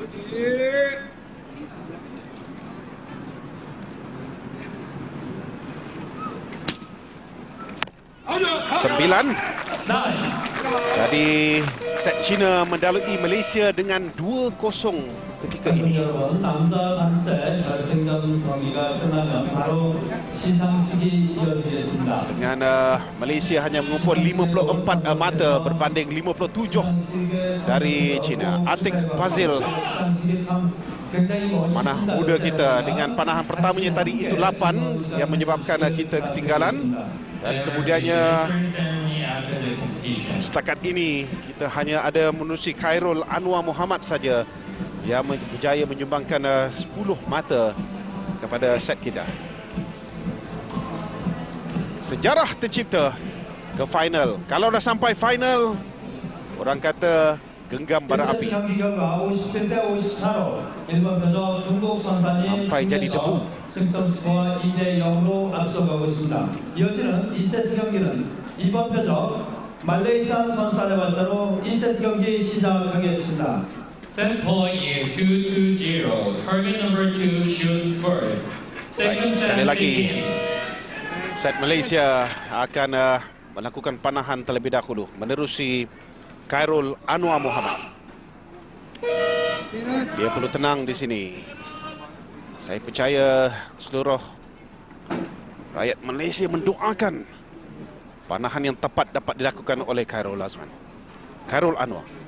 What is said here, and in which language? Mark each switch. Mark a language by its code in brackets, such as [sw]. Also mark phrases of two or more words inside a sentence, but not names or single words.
[ms] Sembilan. 9. Jadi set China mendahului Malaysia dengan 2-0 ketika ini. [ko] 여러분, 남자 단체 결승전 경기가 끝나면 바로 시상식이 이어지겠습니다. [ms] Dengan Malaysia hanya mengumpul 54 mata berbanding 57 dari China. Atik Fazil, panah muda kita, dengan panahan pertamanya tadi itu 8 yang menyebabkan kita ketinggalan. Dan kemudiannya setakat ini kita hanya ada menerusi Khairul Anwar Muhammad saja yang berjaya menyumbangkan 10 mata kepada set kita. Sejarah tercipta ke final. Kalau dah sampai final, orang kata genggam bara api. [ko] 경기 결과 57대 54로 일본 표적 중국 선수단이 [ms] sampai jadi debu. [ko] 승점 스코어 2대 0으로 앞서가고 있습니다. 이어지는 2세트 경기는 이번 표적 말레이시아 선수단의 발사로 2세트 경기 시작하겠습니다. [en] Set point is 2-0. Target number 2 shoots first. Second [ms] Sekali [en] set [ms] lagi, [en] begins. [ms] set Malaysia akan melakukan panahan terlebih dahulu menerusi Khairul Anwar Muhammad. Dia perlu tenang di sini. Saya percaya seluruh rakyat Malaysia mendoakan panahan yang tepat dapat dilakukan oleh Khairul Anwar.